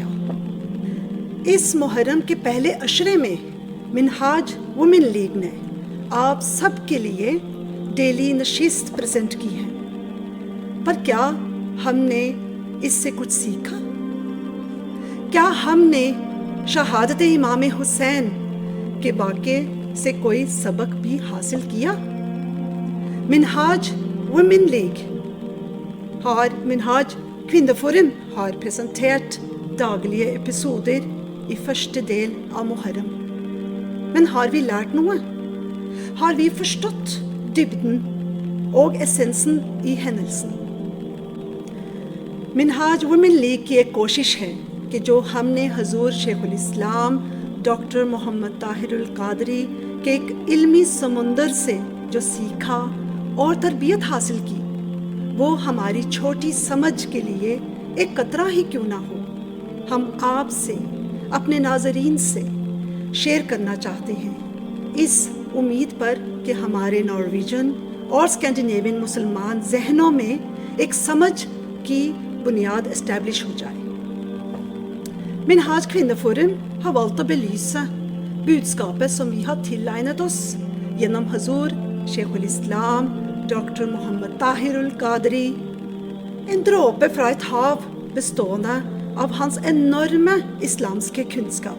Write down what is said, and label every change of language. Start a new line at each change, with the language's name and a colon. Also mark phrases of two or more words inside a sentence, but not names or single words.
Urdu: اس محرم کے پہلے عشرے میں منہاج ویمن لیگ نے آپ سب کے لیے ڈیلی نشست پریزنٹ کی ہے، پر کیا ہم نے اس سے کچھ سیکھا؟ کیا ہم نے شہادت امام حسین کے واقعے سے کوئی سبق بھی حاصل کیا؟
Norwegian: Minhaj Women League har Minhaj Kvinneforum har presentert daglige episoder i første del av Muharram. Men har vi lært noe? Har vi forstått dybden og essensen i hendelsen?
Urdu: Minhaj Women League کی ایک کوشش ہے کہ جو ہم نے حضور شیخ الاسلام ڈاکٹر محمد طاہر القادری کے ایک علمی سمندر سے جو سیکھا اور تربیت حاصل کی، وہ ہماری چھوٹی سمجھ کے لیے ایک قطرہ ہی کیوں نہ ہو، ہم آپ سے، اپنے ناظرین سے شیئر کرنا چاہتے ہیں۔ اس امید پر کہ ہمارے نارویجن اور اسکینڈینیوین مسلمان ذہنوں میں ایک سمجھ کی بنیاد اسٹیبلش ہو جائے.
Norwegian: Minhaj Kvinneforum har valgt å belyse budskapet som vi har tilegnet oss gjennom Hazur, Sheikhul Islam, Dr. Muhammad Tahirul Qadri, en dråpe fra et hav bestående av hans enorme islamske kunnskap.